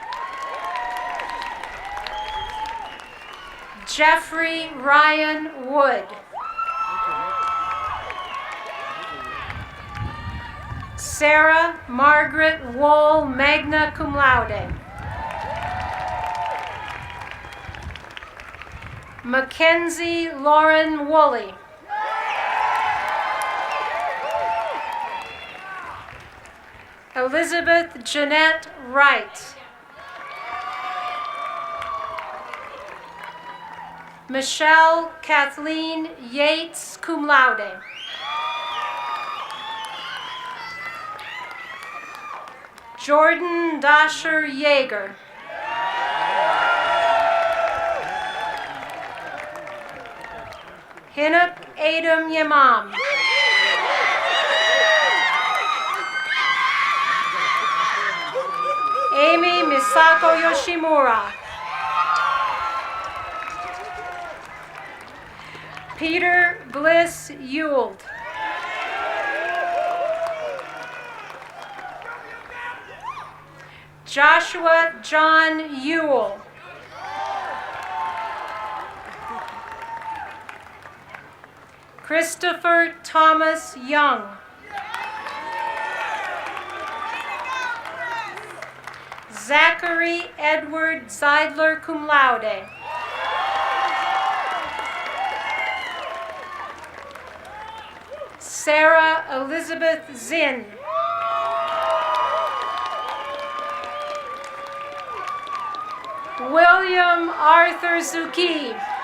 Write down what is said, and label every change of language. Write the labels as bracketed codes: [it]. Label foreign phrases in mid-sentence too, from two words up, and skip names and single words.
[en] Jeffrey Ryan Wood. Sarah Margaret Wool, [la] magna cum laude. [en] Mackenzie Lauren Woolley. Elizabeth Jeanette Wright. Michelle Kathleen Yates, [la] cum laude. [en] Jordan Dasher Yeager. Hinup Adam Yamam. Amy Misako Yoshimura. Peter Bliss Ewald. Joshua John Ewell. Christopher Thomas Young. Zachary Edward Zeidler, [la] cum laude. [en] Sarah Elizabeth Zinn. William Arthur Zuki.